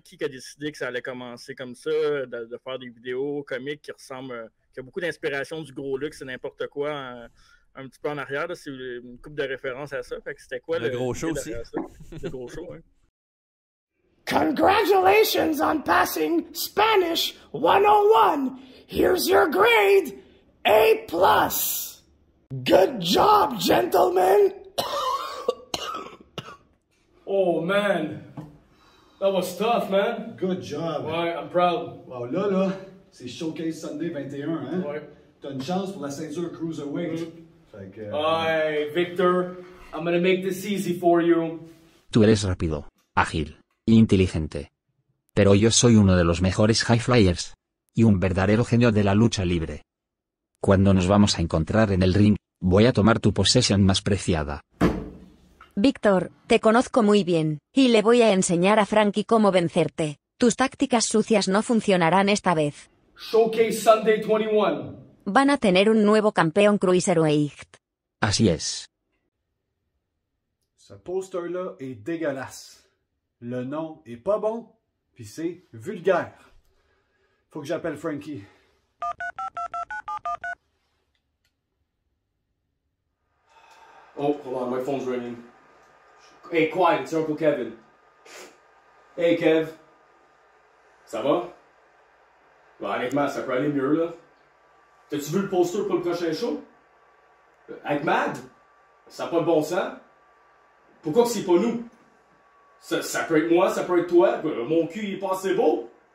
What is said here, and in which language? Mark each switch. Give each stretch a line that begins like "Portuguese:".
French: Qui a décidé que ça allait commencer comme ça, de faire des vidéos comiques qui ressemblent, qui a beaucoup d'inspiration du gros luxe, c'est n'importe quoi un petit peu en arrière, c'est une couple de références à ça. Fait que c'était quoi le gros show aussi? Le gros show, hein.
English: Congratulations on passing Spanish 101. Here's your grade. A+. Good job, gentlemen. Oh, man. That was tough, man. Good job. Ouais, I'm proud.
French: Wow, là, c'est Showcase Sunday 21, hein? Ouais. T'as une chance pour la ceinture Cruiserweight. Fait que...
English: Hey, Victor, I'm gonna make this easy for you.
Spanish: Tú eres rápido, ágil, e inteligente. Pero yo soy uno de los mejores high flyers. Y un verdadero genio de la lucha libre. Cuando nos vamos a encontrar en el ring, voy a tomar tu posesión más preciada. Víctor, te conozco muy bien, y le voy a enseñar a Frankie cómo vencerte. Tus tácticas sucias no funcionarán esta vez.
English: Showcase Sunday 21.
Spanish: Van a tener un nuevo campeón Cruiserweight. Así es.
French: Ce poster-là est dégueulasse. Le nom est pas bon, puis c'est vulgaire. Faut que j'appelle Frankie.
English: Oh, hold on, my phone's ringing. Hey, quiet, it's Uncle Kevin.
French: Hey, Kev. Ça va? Bah, honnêtement, ça peut aller mieux, là. T'as-tu vu le poster pour le prochain show? Avec Mad? Ça n'a pas de bon sens. Pourquoi que c'est pas nous? Ça peut être moi, ça peut être toi. Mon cul, il est pas assez beau.